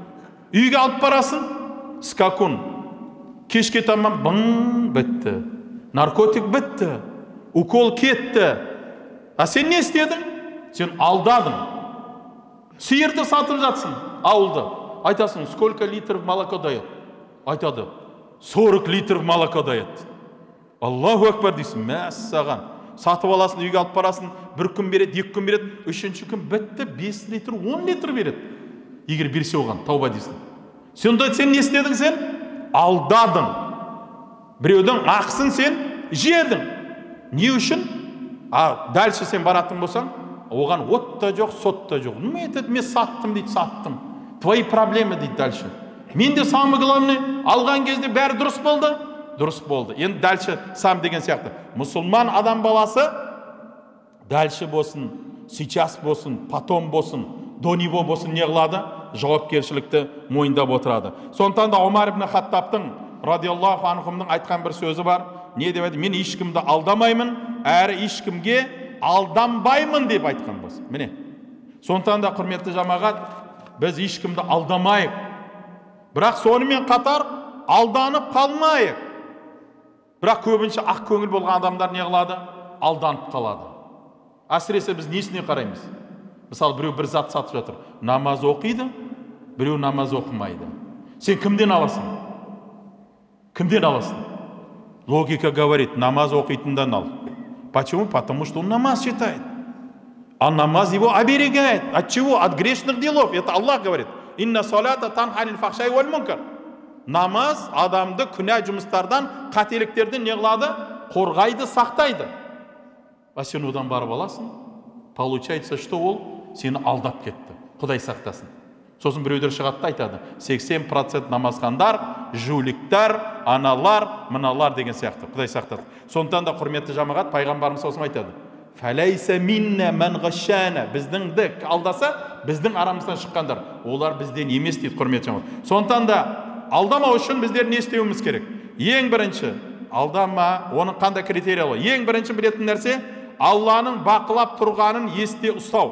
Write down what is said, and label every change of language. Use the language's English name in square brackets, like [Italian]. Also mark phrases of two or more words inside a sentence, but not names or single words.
[Kazakh] Үйге алып барасың, скакун. Кешке таман бың бітті. Наркотик бітті. Укол кетті. А сен не істедің? Сен алдадың. Сиырды сатып жатсың, ауылда. Айтасың, [Russian] сколько литров молоко дает? Айтады, 40 литров молоко дает. [Arabic] الله أكبر [Kazakh] дейсің, мәссаған. Сатып аласың, үйге алып барасың, 1 күн береді, 2 күн береді, 3-ші күн бітті, 5 литр, 10 литр береді. Егер берсе оған, тауба дейсің. Сонда сен не істедің сен? Алдадың. Біреудің ақысын сен жедің. Не үшін? Дальше сен баратын болсаң, оған от та жоқ, сот та жоқ. Мен саттым дейді, саттым. [Russian] Твои проблемы дейді дальше. [Kazakh] Мен де [Russian] самый главный [Kazakh] алған кезде бәрі дұрыс болды. Дұрыс болды. Енді дальше сам деген сияқты. Мұсылман адам баласы дальше болсын, сейчас болсын, потом болсын, [Russian] до него [Kazakh] болсын не қылады? Жауапкершілікті мойындап отырады. Сондықтан да Омар ибн Хаттабтың [Arabic] رضي الله عنهم [Kazakh] айтқан бір сөзі бар. Не деп еді? Мен ешкімді алдамаймын, әрі ешкімге алданбаймын деп айтқан болсын. Міне. Сондықтан да құрметті жамағат, біз ешкімді алдамайық. Бірақ сонымен қатар алданып қалмайық. Бірақ көбінше ақ көңіл болған адамдар не қылады? Алданып қалады. Әсіресе біз несіне қараймыз? Мысалы, біреу бір зат сатып жатыр. Намаз оқиды, біреу намаз оқымайды. Сен кімден аласың? Кімден аласың? [Russian] Логика говорит, [Kazakh] намаз оқитындан ал. [Russian] Почему? Потому что он намаз читает. А намаз его оберегает. От чего? От грешных делов. Это Аллах говорит. [Arabic] إن الصلاة تنهى عن الفحشاء والمنكر. [Kazakh] Намаз адамды күнә жұмыстардан, қателіктерден не қылады? Қорғайды, сақтайды. А сен одан барып аласың. [Russian] Получается, что [Kazakh] ол сені алдап кетті. Құдай сақтасын. Сосын біреулер шығады айтады. 80% намазхандар, жуликтер, аналар, мыналар деген сияқты. Құдай сақтады. Сондықтан да құрметті жамағат, пайғамбарымыз осылай айтады. [Arabic] فليس منا من غشنا. [Kazakh] Біздіңді алдаса, біздің арамыздан шыққандар. Олар бізден емес дейді, құрметті жамағат. Сондықтан да алдамау үшін біздер не істеуіміз керек? Ең бірінші, алдама, оның қандай критериялы? Ең бірінші білетін нәрсе, Алланың бақылап тұрғанын есте ұстау.